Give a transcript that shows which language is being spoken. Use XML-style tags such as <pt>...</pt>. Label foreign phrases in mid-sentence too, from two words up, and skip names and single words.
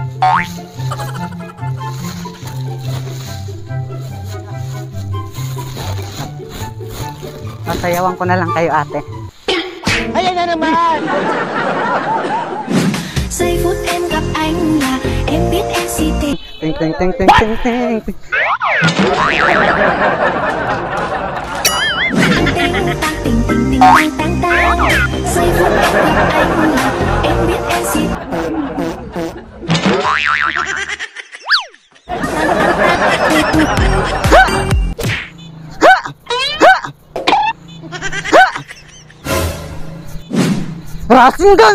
<tl>Pasayawan ko na lang kayo ate. Ayan na naman!</tl> <vi>Giây phút em gặp anh là em biết em si tình. Ting ting ting ting ting ting. Ting tang ting ting ting tang tang tang. Giây phút em gặp anh là em biết em si tình. Rasengan!</vi>